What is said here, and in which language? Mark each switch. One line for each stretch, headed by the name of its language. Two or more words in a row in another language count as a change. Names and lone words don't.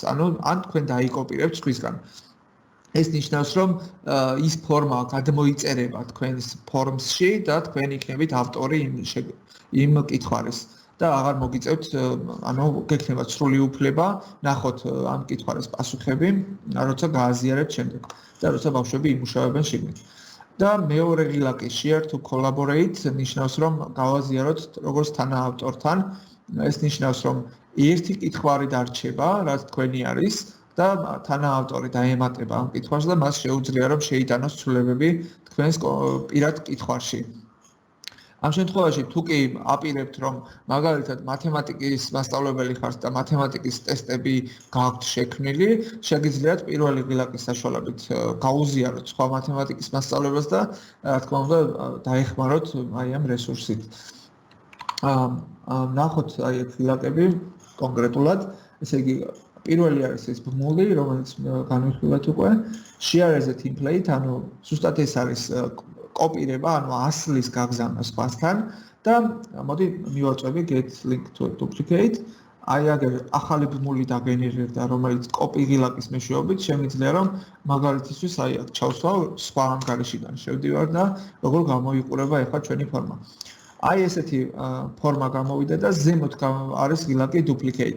Georgian: ანუ ან თქვენ დაიკოპირებთ სხვისგან. ეს ნიშნავს, რომ ის ფორმა გადმოიწერება თქვენს ფორმსში და თქვენ იქნებით ავტორი იმ კითხვარის. და აღარ მოგიწევთ, ანუ გექნებათ სრული უფლება ნახოთ ამ კითხვარის პასუხები, როცა გააზიარებთ შემდეგ და როცა ბავშვები იმუშავებენ შიგნით. და მეორე ღილაკი
English: share to collaborate
Georgian: ნიშნავს, რომ გავაზიაროთ როგორც თანაავტორთან, ეს ნიშნავს, რომ ერთი კითხვარი დარჩება, რაც თქვენი არის და თანაავტორი დაემატება ამ კითხვას და მას შეუძლია რომ შეიტანოს ცვლილებები თქვენს პირად კითხვაში. ამ შემთხვევაში თუ კი აპირებთ რომ მაგალითად მათემატიკის მასწავლებელი ხართ და მათემატიკის ტესტები გაქვთ შექმნილი, შეგიძლიათ პირველი ღილაკის საშუალებით გაუზიაროთ სხვა მათემატიკის მასწავლებელს და რა თქმა უნდა დაეხმაროთ აი ამ რესურსით. ნახოთ აი ეს ღილაკები კონკრეტულად, ესე იგი პირველი არის ეს ბმული, რომელიც განვიხილეთ უკვე,
English: share as a template,
Georgian: ანუ ზუსტად ეს არის კოპირება, ანუ ასლის გაგზავნა სხვასთან და მოდი მივაწვევი
English: get link to duplicate.
Georgian: აი აგერ ახალი ბმული დაგენერირდა, რომელიც კოპი ღილაკის მეშვეობით შემიძლია რომ მაგალითისთვის აი აქ ჩავსვავ სხვა ანგარიშიდან შევდივარ და როგორ გამოიყურება ახლა ჩვენი ფორმა. აი ესეთი ფორმა გამოვიდა და ზემოთ არის ღილაკი duplicate.